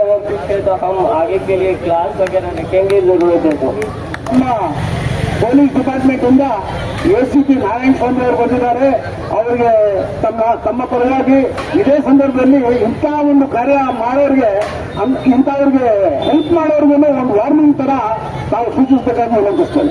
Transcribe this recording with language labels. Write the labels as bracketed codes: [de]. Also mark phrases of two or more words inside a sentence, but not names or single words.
[hi] और पीछे तो हम आगे के लिए क्लास वगैरह रखेंगे जरूरत है तो। [en] police department [kn] ಇಂದ ACP ನಾರಾಯಣ ಸ್ವಾಮಿ ಅವರು ಬಂದಿದ್ದಾರೆ. ಅವರಿಗೆ ತಮ್ಮ ಪರವಾಗಿ ಇದೇ ಸಂದರ್ಭದಲ್ಲಿ ಇಂಥ ಒಂದು ಕಾರ್ಯ ಮಾಡೋರಿಗೆ, ಇಂಥವ್ರಿಗೆ ಹೆಲ್ಪ್ ಮಾಡೋರ್ಗು ಒಂದು ವಾರ್ನಿಂಗ್ ತರ ನಾವು ಸೂಚಿಸಬೇಕಾಗಿ ವಿನಂತಿಸ್ತೇನೆ.